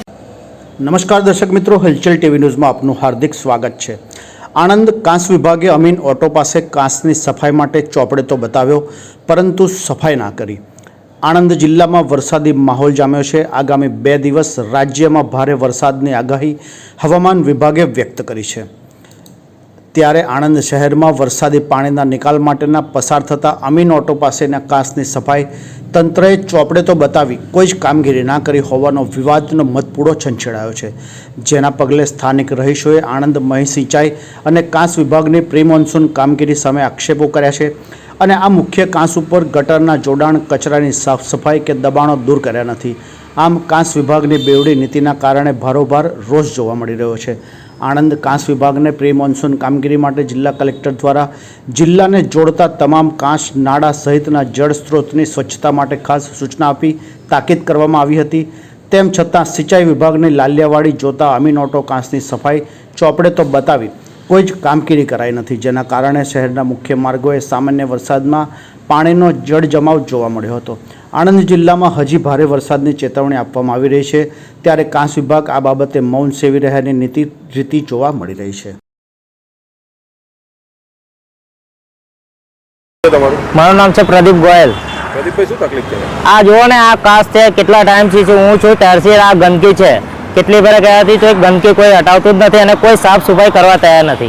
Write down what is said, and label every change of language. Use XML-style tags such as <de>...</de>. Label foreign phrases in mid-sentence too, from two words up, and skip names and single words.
<hi>नमस्कार दर्शक मित्रों, हलचल टीवी न्यूज़ में आपનું हार्दिक स्वागत है।</hi> <gu>આણંદ કાંસ વિભાગે અમીન ઓટો પાસ કાંસની સફાઈ માટે ચોપડે તો બતાવ્યો, પરંતુ સફાઈ ના કરી। આણંદ જિલ્લા માં વરસાદી માહોલ જામ્યો છે। આગામી 2 દિવસ રાજ્ય માં ભારે વરસાદની આગાહી હવામાન વિભાગે વ્યક્ત કરી છે। ત્યારે આણંદ શહેર માં વરસાદી પાણીના નિકાલ માટેના પસાર થતા અમીન ઓટો પાસેના કાંસની સફાઈ તંત્રએ ચોપડે તો બતાવી કોઈ જ કામગીરી ના કરી હોવાનો વિવાદનો મતપૂડો છંછેડાયો છે। જેના પગલે સ્થાનિક રહીશોએ આણંદ મહી સિંચાઈ અને કાંસ વિભાગની પ્રી મોન્સૂન કામગીરી સામે આક્ષેપો કર્યા છે અને આ મુખ્ય કાંસ ઉપર ગટરના જોડાણ, કચરાની સાફ સફાઈ કે દબાણો દૂર કર્યા નથી। આમ કાંસ વિભાગની બેવડી નીતિના કારણે ભારોભાર રોષ જોવા મળી રહ્યો છે। આણંદ કાંસ વિભાગને પ્રી મોન્સૂન કામગીરી માટે જિલ્લા કલેક્ટર દ્વારા જિલ્લાને જોડતા તમામ કાંસ નાળા સહિતના જળ સ્ત્રોતની સ્વચ્છતા માટે ખાસ સૂચના આપી તાકીદ કરવામાં આવી હતી। તેમ છતાં સિંચાઈ વિભાગની લાલિયાવાડી જોતા અમીન ઓટો કાંસની સફાઈ ચોપડે તો બતાવી કોઈ જ કામગીરી કરાઈ નહીં, જેના કારણે શહેરના મુખ્ય માર્ગોએ સામાન્ય વરસાદમાં પાણીનો જળ જમાવ જોવા મળ્યો હતો। આણંદ જિલ્લામાં હજી ભારે વરસાદની ચેતવણી આપવામાં આવી રહી છે, ત્યારે કાંસ વિભાગ આ બાબતે મૌન સેવી રહ્યાની રીતિ જોવા મળી રહી છે। મારું નામ છે પ્રદીપ ગોયલ। પ્રદીપભાઈ, શું તકલીફ છે? આ જુઓ ને, આ કાંસ છે, કેટલા ટાઈમથી હું છું ત્યારથી આ ગંદકી છે। કેટલી વાર ગયા હતી તો ગંદકી કોઈ હટાવતું જ નથી અને કોઈ સાફ સફાઈ કરવા તૈયાર નથી।</gu>